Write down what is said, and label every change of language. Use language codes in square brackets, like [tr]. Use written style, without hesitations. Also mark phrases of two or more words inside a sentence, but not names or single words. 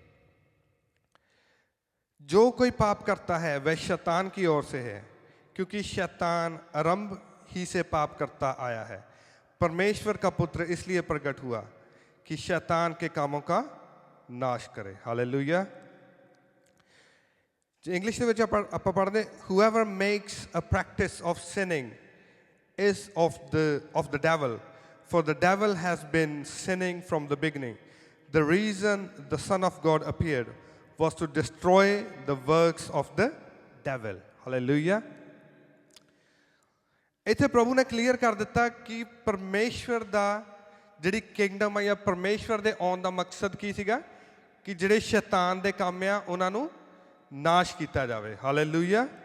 [hi] जो कोई पाप करता है वह शैतान की ओर से है, क्योंकि शैतान आरंभ ही से पाप करता आया है। परमेश्वर का पुत्र इसलिए प्रकट हुआ कि शैतान के कामों का नाश करे। [pa] हालेलुया। इंग्लिश ਦੇ ਵਿੱਚ ਆਪਾਂ ਪੜ੍ਹਦੇ, [en] whoever makes a practice of sinning is of the devil, for the devil has been sinning from the beginning. The reason the Son of God appeared was to destroy the works of the devil. Hallelujah. [pa] ਇੱਥੇ ਪ੍ਰਭੂ ਨੇ ਕਲੀਅਰ ਕਰ ਦਿੱਤਾ ਕਿ ਪਰਮੇਸ਼ਵਰ ਦਾ ਜਿਹੜੀ ਕਿੰਗਡਮ ਆ ਜਾਂ ਪਰਮੇਸ਼ਵਰ ਦੇ ਆਉਣ ਦਾ ਮਕਸਦ ਕੀ ਸੀਗਾ? ਕਿ ਜਿਹੜੇ ਸ਼ੈਤਾਨ ਦੇ ਕੰਮ ਆ ਉਹਨਾਂ ਨੂੰ ਨਾਸ਼ ਕੀਤਾ ਜਾਵੇ। ਹਾਲੇਲੂਇਆ।